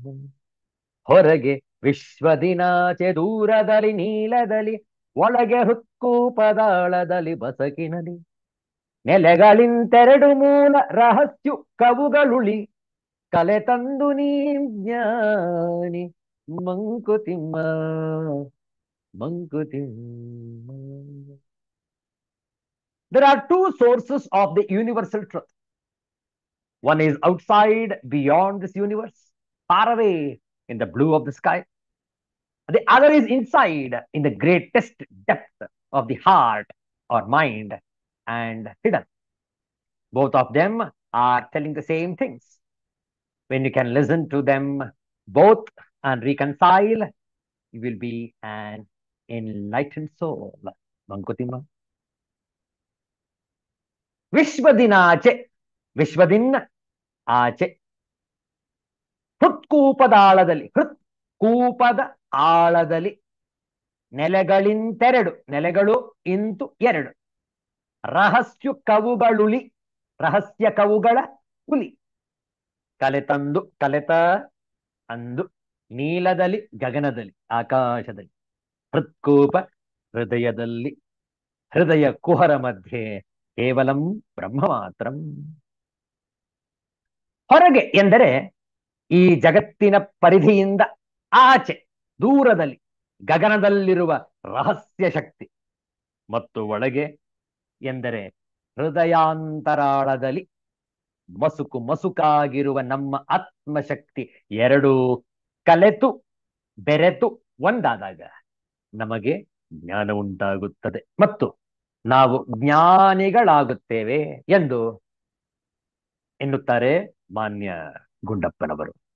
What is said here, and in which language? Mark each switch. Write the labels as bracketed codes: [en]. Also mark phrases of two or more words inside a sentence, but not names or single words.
[kn] ಹೊರಗೆ ವಿಶ್ವದಿನಾಚೆ ದೂರದಲ್ಲಿ ನೀಲದಲ್ಲಿ, ಒಳಗೆ ಹೃತ್ಕೂಪದಾಳದಲ್ಲಿ ಬಸಕಿನಲಿ, ನೆಲೆಗಳಿಂತೆರಡು ಮೂಲ ರಹಸ್ಯು ಕವುಗಳುಳಿ ಕಲೆ ತಂದು ನೀ ಜ್ಞಾನಿ ಮಂಕುತಿಮ್ಮ ಮಂಕುತಿಮ್ಮ. [en] There are two sources of the universal truth. One is outside, beyond this universe, far away in the blue of the sky. The other is inside, in the greatest depth of the heart or mind and hidden. Both of them are telling the same things. When you can listen to them both and reconcile, you will be an enlightened soul. Mankutima. [kn] ವಿಶ್ವದಿನಾಚೆ ವಿಶ್ವದಿನ ಆಚೆ ಹೃತ್ಕೂಪದ ಆಳದಲ್ಲಿ ಹೃತ್ಕೂಪದ ಆಳದಲ್ಲಿ ನೆಲೆಗಳಿಂತೆರಡು ನೆಲೆಗಳು ಇಂತು ಎರಡು ರಹಸ್ಯ ಕವುಗಳುಳಿ ರಹಸ್ಯ ಕವುಗಳ ಹುಲಿ ಕಲೆತಂದು ಕಲೆತ ಅಂದು ನೀಲದಲ್ಲಿ ಗಗನದಲ್ಲಿ ಆಕಾಶದಲ್ಲಿ ಹೃತ್ಕೂಪ ಹೃದಯದಲ್ಲಿ [sa] ಹೃದಯ ಕುಹರ ಮಧ್ಯೆ ಕೇವಲಂ ಬ್ರಹ್ಮ ಮಾತ್ರಂ. [kn] ಹೊರಗೆ ಎಂದರೆ ಈ ಜಗತ್ತಿನ ಪರಿಧಿಯಿಂದ ಆಚೆ ದೂರದಲ್ಲಿ ಗಗನದಲ್ಲಿರುವ ರಹಸ್ಯ ಶಕ್ತಿ, ಮತ್ತು ಒಳಗೆ ಎಂದರೆ ಹೃದಯಾಂತರಾಳದಲ್ಲಿ ಮಸುಕು ಮಸುಕಾಗಿರುವ ನಮ್ಮ ಆತ್ಮಶಕ್ತಿ ಎರಡೂ ಕಲೆತು ಬೆರೆತು ಒಂದಾದಾಗ ನಮಗೆ ಜ್ಞಾನ ಉಂಟಾಗುತ್ತದೆ ಮತ್ತು ನಾವು ಜ್ಞಾನಿಗಳಾಗುತ್ತೇವೆ ಎಂದು ಎನ್ನುತ್ತಾರೆ ಮಾನ್ಯ ಗುಂಡಪ್ಪನವರು.